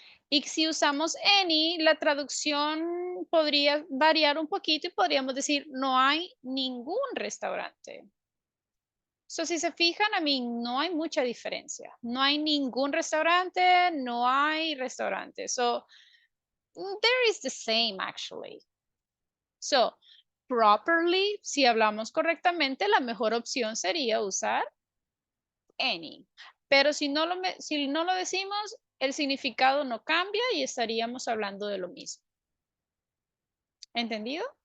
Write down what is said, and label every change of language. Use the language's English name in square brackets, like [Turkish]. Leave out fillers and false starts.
[Spanish] Y si usamos any, la traducción podría variar un poquito y podríamos decir no hay ningún restaurante. So, si se fijan, a mí no hay mucha diferencia. No hay ningún restaurante, no hay restaurante. [English] So, there is the same actually. So, properly, [Spanish] si hablamos correctamente, la mejor opción sería usar any. Pero si no lo decimos, el significado no cambia y estaríamos hablando de lo mismo. ¿Entendido?